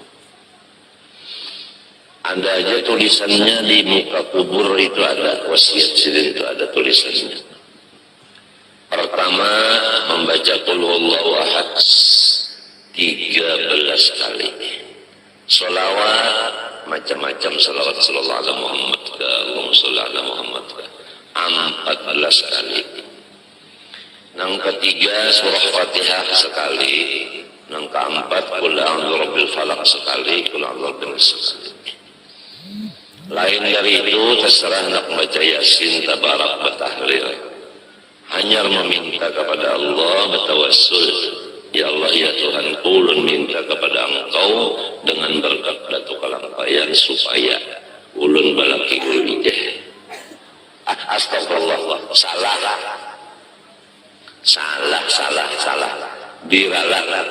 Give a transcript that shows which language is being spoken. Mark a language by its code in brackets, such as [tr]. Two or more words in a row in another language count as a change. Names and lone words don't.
[bjn] Ada aja tulisannya di muka kubur itu, ada wasiat sidin itu, ada tulisannya. Pertama membaca [ar] قل هو الله أحد [bjn] 13 kali. Sholawat macam-macam, sholawat [ar] صلى الله عليه محمد [bjn] ka [ar] اللهم صل على محمد [bjn] ka 14 kali. Yang ketiga surah Fatihah sekali. Yang keempat [ar] قل أعوذ برب الفلق [bjn] sekali, [ar] قل أعوذ برب الناس [bjn] sekali. Lain dari itu terserah nak baca Yasin, Tabarak, Batahlil. Hanya meminta kepada Allah, bertawassul, [ar] يا الله [bjn] ya Tuhan, ulun minta kepada Engkau dengan berkat Datuk Kalampayan supaya ulun balaki ulun ijeh. Astagfirullah, salah biralah.